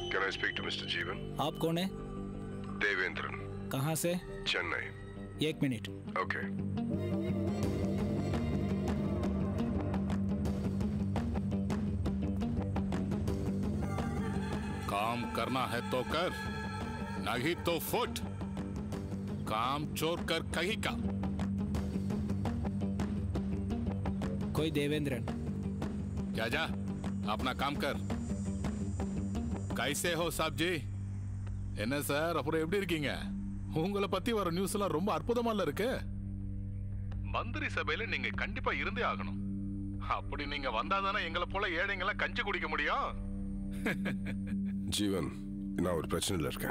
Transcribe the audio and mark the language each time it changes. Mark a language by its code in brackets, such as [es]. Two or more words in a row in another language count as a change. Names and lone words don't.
[en] I speak to Mr. Jeevan? [hi] आप कौन है? देवेंद्रन. कहाँ से? चेन्नई. 1 मिनट. Okay. काम करना है तो कर, नहीं तो फुट. काम चोर कर कहीं का. कोई देवेंद्रन. क्या जा, अपना काम कर. कैसे हो साहब जी? [ta] என்ன சார் அப்புறம் எப்படி இருக்கீங்க? உங்களை பத்தி வர நியூஸ் எல்லாம் ரொம்ப அற்புதமா இருக்கு. மந்திரி சபையில நீங்க கண்டிப்பா இருந்தே ஆகணும். அப்படி நீங்க வந்தாதானே எங்களை போல ஏழைங்களா கஞ்சி குடிக்க முடியும். ஜீவன், நான் ஒரு பிரச்சனையில் இருக்கேன்.